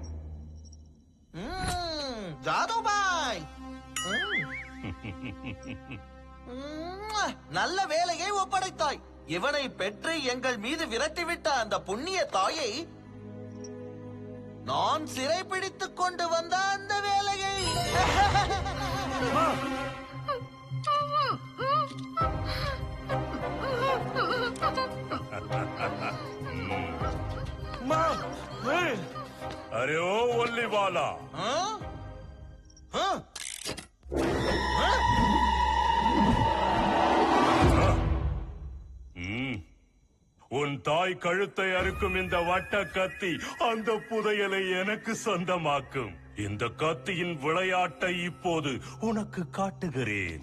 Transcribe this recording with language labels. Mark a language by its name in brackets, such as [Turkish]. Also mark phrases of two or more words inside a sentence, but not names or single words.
[Tamil] ஜாதுபாய், நல்ல வேலையை ஒப்படைத்தாய். இவனை பெற்று எங்கள் மீது விரட்டிவிட்ட அந்த புண்ணிய தாயை நான் சிறைப்பிடித்துக் கொண்டு வந்த அந்த வேலையை [Hindi] अरे ओ वल्ली वाला, [Tamil] உன் தாய் கழுத்தை அறுக்கும் இந்த வட்ட கத்தி அந்த புதையலை எனக்கு சொந்தமாக்கும். இந்த கத்தியின் விளையாட்டை இப்போது உனக்கு காட்டுகிறேன்.